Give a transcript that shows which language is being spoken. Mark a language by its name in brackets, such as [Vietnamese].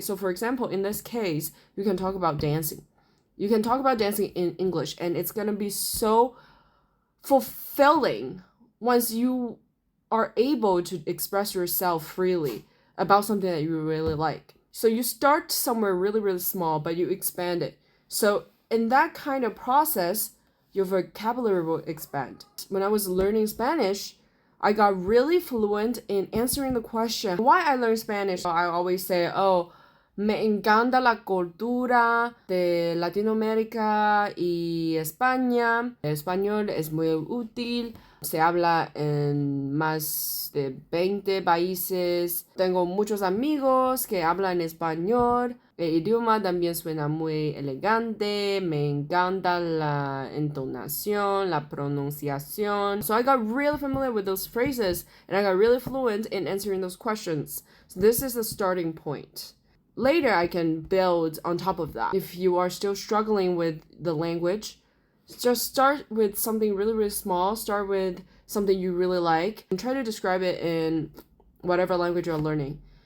[English] So for example, in this case, you can talk about dancing. You can talk about dancing in English, and it's going to be so fulfilling once you are able to express yourself freely about something that you really like. So you start somewhere really, really small, but you expand it. So in that kind of process, your vocabulary will expand. When I was learning Spanish, I got really fluent in answering the question why I learned Spanish. I always say, oh, [Spanish] me encanta la cultura de Latinoamérica y España. El español es muy útil. Se habla en más de 20 países. Tengo muchos amigos que hablan español. El idioma también suena muy elegante. Me encanta la entonación, la pronunciación. [English] So I got really familiar with those phrases, and I got really fluent in answering those questions. So this is the starting point. Later, I can build on top of that. If you are still struggling with the language, just start with something really, really small. Start with something you really like and try to describe it in whatever language you're learning.